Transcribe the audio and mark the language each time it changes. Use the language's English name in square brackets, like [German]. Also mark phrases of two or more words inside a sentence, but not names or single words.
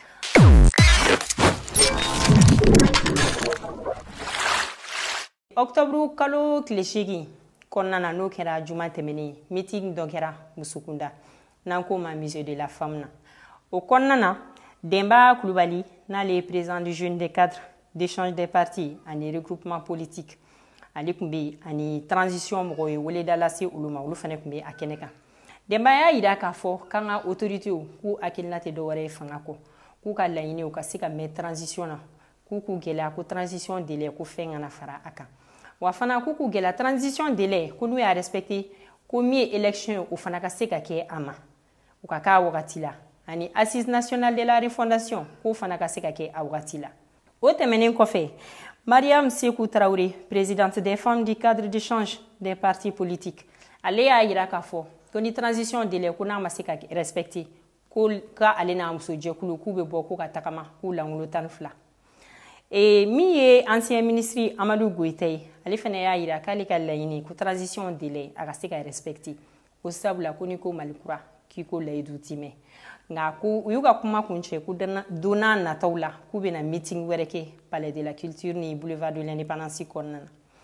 [Bambara] octobre kalo tile 8 kɔnɔna na n'o kɛra juma tɛmɛnen meeting dɔ kɛra Musukunda n'an ko ma [French] musée de la femme [Bambara] na o kɔnɔna na Demba Kulubali n'ale ye [French] président du jeune des cadres d'échange des partis [Bambara] ani [French] regroupement politique [Bambara] ale tun bɛ ani transition mɔgɔw ye weleda lase olu ma olu fana tun bɛ a kɛnɛ kan Demba y'a yira k'a fɔ k'an ka autorités k'u hakilina tɛ dɔwɛrɛ ye fanga kɔ k'u ka laɲini u ka se ka mɛn transition na k'u gɛlɛya ko [French] transition délai [Bambara] ko fɛn kana fara a kan wa fana k'u gɛlɛya [French] transition délai [Bambara] ko n'u y'a respecté ko min ye élection ye o fana ka se ka kɛ a ma u ka k'a wagati la ani [French] assise nationale de la refondation [Bambara] k'o fana ka se ka kɛ a wagati la o tɛmɛnen kɔfɛ Mariam Sékou Traoré [French] présidente des femmes du cadre d'échange des partis politiques [Bambara] ale y'a yira k'a fɔ ko ni [French] transition délai [Bambara] ko n'a ma se ka respecté ko ale n'a muso jɛkulu k'u bɛ bɔ k'u ka tagama k'u lankolon 12 min ye [French] ancien ministre [Bambara] Amadou Goïta ye ale fana y'a yira k'ale ka laɲini ko [French] transition délai [Bambara] a ka se ka respecté ko sabula ko ni ko Mali kura k'i ko layidu ti mɛn nka ko u y'u ka kuma kun cɛ ko don n'a nataw la k'u bɛna meeting wɛrɛ kɛ [French] palais de la culture [Bambara] ni [French] boulevard de l'indépendance [Bambara] kɔnɔna na